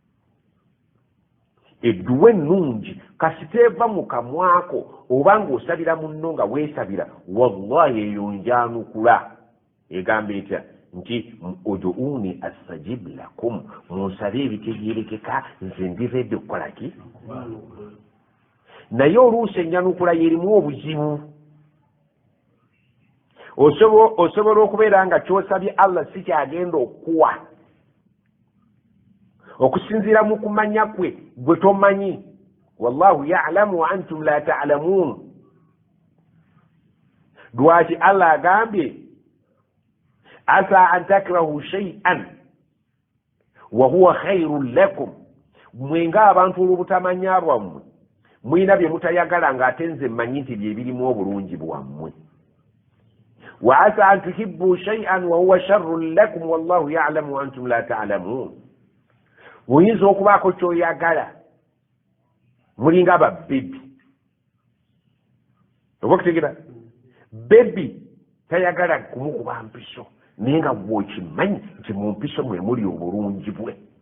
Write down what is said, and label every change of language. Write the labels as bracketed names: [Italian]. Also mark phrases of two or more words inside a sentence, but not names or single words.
[Ganda] edduwa ennungi kasiteeva mu kamwako oba ng'osabira munno nga weesabira wallahi eyo njanukula egamba etya nti [Arabic] ادعوني أستجب لكم [Ganda] munsabe ebitegeerekeka nze ndiredde okukola ki naye oluusi enjanukula yerimu obuzibu osobola okubeera nga kyosabye Allah si kyagenda okuwa okusinziira mu kumanya kwe gwe tomanyi [Arabic] والله يعلم وأنتم لا تعلمون [Ganda] lwaki Allah agambye [Arabic] عسى أن تكرهوا شيئا وهو خير لكم [Ganda] mwenga abantu olubutamanya bwammwe mwina bye mutayagala ng'ate nze mmanyi nti bye birimu obulungi bwammwe [Arabic] وعسى أن تحبوا شيئا وهو شر لكم والله يعلم وأنتم لا تعلمون [Ganda] oyinza okubaako kyoyagala mulinga ababbebi oba kutegeera bebi tayagala kumukuba mpiso naye nga bwokimanyi nti mu mpiso mwe muli obulungi bwe